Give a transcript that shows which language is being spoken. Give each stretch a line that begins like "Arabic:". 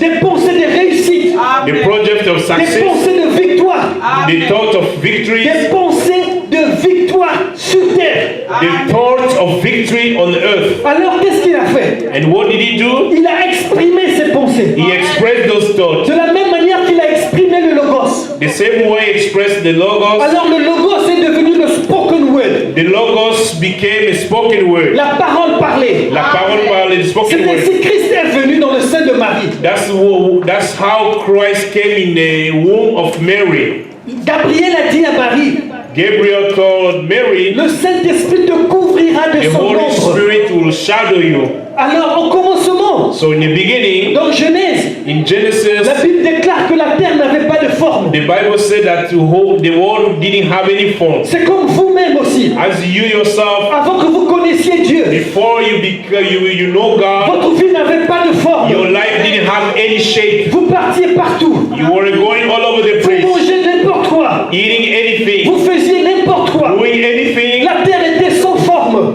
French: des pensées de réussite,
English: the project of
French: des
English: success,
French: pensées de victoire,
English: the thought of victory,
French: des pensées de victoire sur terre.
English: the thought of victory on earth.
French: Alors qu'est-ce qu'il a fait?
English: And what did he do?
French: Il a exprimé ses pensées.
English: He expressed those thoughts.
French: De la même manière qu'il a exprimé le Logos.
English: The same way he expressed the Logos,
French: Alors le Logos est devenu le
English: spoken word. the Logos became a spoken word.
French: La parole parlée. La parole parlée, the C'est
English: spoken word.
French: ainsi que Christ est venu dans le sein de Marie.
English: That's how Christ came in the womb of Mary.
French: Gabriel a dit à Marie,
English: Gabriel told Mary,
French: le Saint-Esprit te couvrira de
English: the
French: son
English: Holy
French: ombre.
English: Spirit will shadow you.
French: Alors au commencement,
English: So in the beginning,
French: dans Genèse,
English: in Genesis,
French: la Bible déclare que la terre n'avait pas de forme.
English: the Bible said that the world didn't have any form.
French: C'est comme vous-même aussi.
English: As you yourself,
French: Avant que vous connaissiez Dieu,
English: before you know God,
French: votre vie n'avait pas de forme.
English: your life didn't have any shape.
French: Vous partiez partout.
English: You were going all over the
French: Vous
English: place,
French: mangez n'importe quoi.
English: eating anything,
French: Vous faisiez n'importe quoi.
English: doing anything.
French: La terre était sans forme.